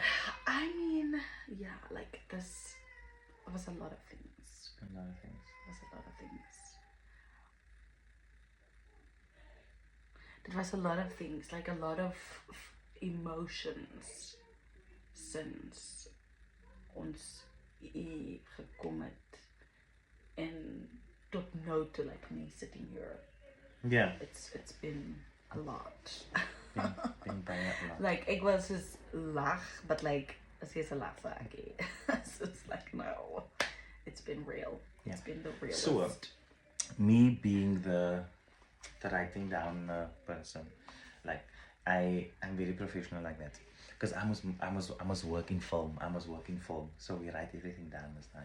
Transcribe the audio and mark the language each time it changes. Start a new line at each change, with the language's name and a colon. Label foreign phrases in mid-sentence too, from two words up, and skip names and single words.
English: I mean, yeah, like this was a lot of things. A lot of things. It was a lot of things, like a lot of emotions since
Afrikaans: ons hier gekom het en tot nou toe,
English: like me sitting here. Yeah. It's been a lot. Been by a lot.
Afrikaans: Like ek was soos lag,
English: but like
Afrikaans: as jy 'n lag saakie.
English: So it's like no. It's been real. Yeah. It's been the realest. So, me being the writing down person, like I'm very professional like that, because I must work in film. So we write everything down as now.